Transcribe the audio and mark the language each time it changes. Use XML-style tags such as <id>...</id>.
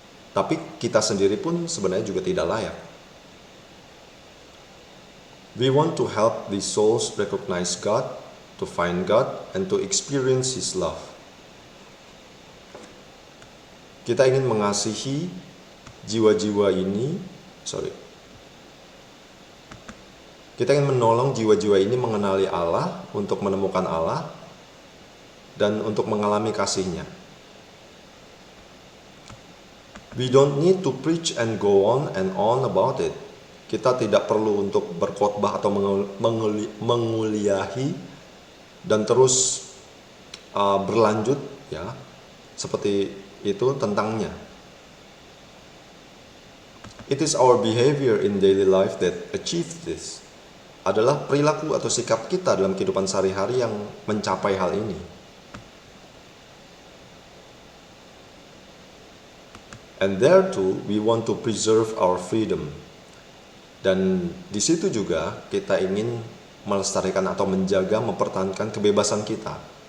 <id>Tapi kita sendiri pun sebenarnya juga tidak layak.</id> <en>We want to help these souls recognize God, to find God, and to experience His love.</en> <id>Kita ingin mengasihi jiwa-jiwa ini, Kita ingin menolong jiwa-jiwa ini mengenali Allah, untuk menemukan Allah, dan untuk mengalami kasih-Nya.</id> <en>We don't need to preach and go on and on about it.</en> <id>Kita tidak perlu untuk berkhotbah atau menguliahi dan terus berlanjut ya seperti itu tentangnya.</id> <en>It is our behavior in daily life that achieves this.</en> <id>Adalah perilaku atau sikap kita dalam kehidupan sehari-hari yang mencapai hal ini.</id> <en>And there too, we want to preserve our freedom.</en> <id>Dan di situ juga kita ingin melestarikan atau menjaga, mempertahankan kebebasan kita.</id>